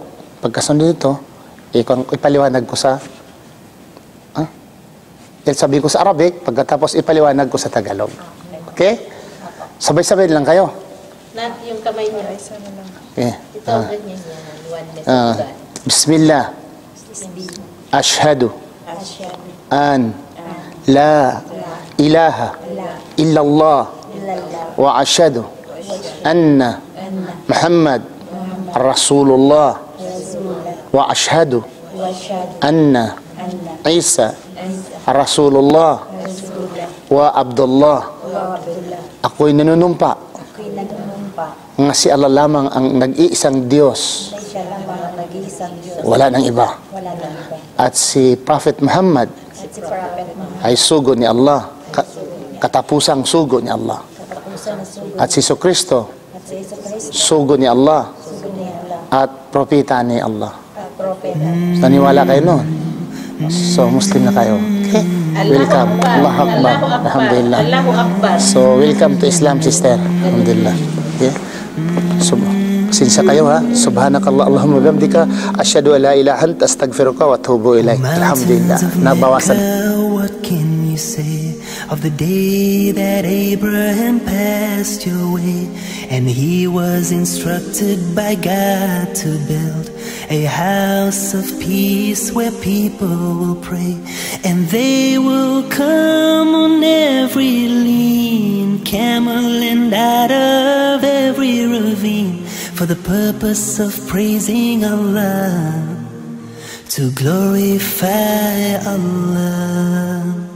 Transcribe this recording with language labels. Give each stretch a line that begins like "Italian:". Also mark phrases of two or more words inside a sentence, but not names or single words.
Filipino: Pagkasunod nito, ipaliwanag ko sa sabihin ko sa Arabic, pagkatapos ipaliwanag ko sa Tagalog. Okay? Sabay-sabay lang kayo. Yung kamay niya. Isa na lang. Okay. Ito ang ganyan niya. Bismillah.
Arabic: أشهد أن لا إله إلا الله وأشهد أن محمد رسول الله وأشهد أن عيسى رسول الله وعبد الله.
Filipino: Ako'y nanunumpa nga si Allah lamang ang nag-iisang Diyos, wala nang iba, at si Prophet Muhammad ay sugo ni Allah, katapusang sugo ni Allah, at si Kristo sugo ni Allah at propeta ni Allah. Naniwala kayo noon? So, Muslim na kayo. Okay? Welcome.
Arabic: الله أكبر. الحمد لله. الله أكبر.
English: So, welcome to Islam, sister.
Filipino: Alhamdulillah. Okay? So, sinsya kayo ha.
Arabic: سبحانك اللهم، بحمدك. أشهد أن لا إله أنت أستغفرك وأتوب إليك.
Filipino: Alhamdulillah. Nabawasan.
English: What can you say of the day that Abraham passed your way, and he was instructed by God to build a house of peace where people will pray, and they will come on every lean camel and out of every ravine for the purpose of praising Allah, to glorify Allah.